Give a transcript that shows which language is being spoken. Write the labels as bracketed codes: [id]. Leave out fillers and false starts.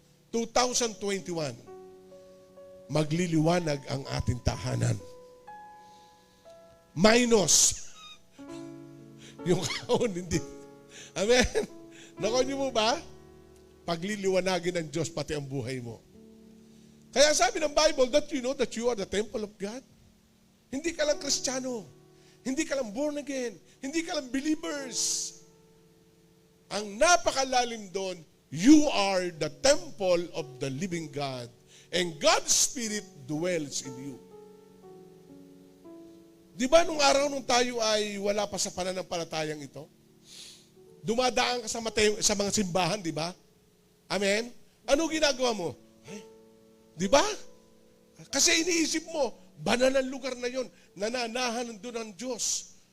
[tl] 2021, magliliwanag ang ating tahanan. Minus yung kaon, hindi. Amen? Nakuha niyo mo ba? Pagliliwanagin ng Diyos pati ang buhay mo. Kaya sabi ng Bible, [en] that you know that you are the temple of God. [tl] Hindi ka lang Kristiyano. Hindi ka lang born again. Hindi ka lang believers. Ang napakalalim doon, [en] you are the temple of the living God. And God's Spirit dwells in you. [tl] Di ba nung araw nung tayo ay wala pa sa pananampalatayang ito? Dumadaan ka sa mga simbahan, di ba? Amen? Ano ginagawa mo? Ay, di ba? Kasi iniisip mo, banal ang lugar na yon, nananahan doon ang Diyos.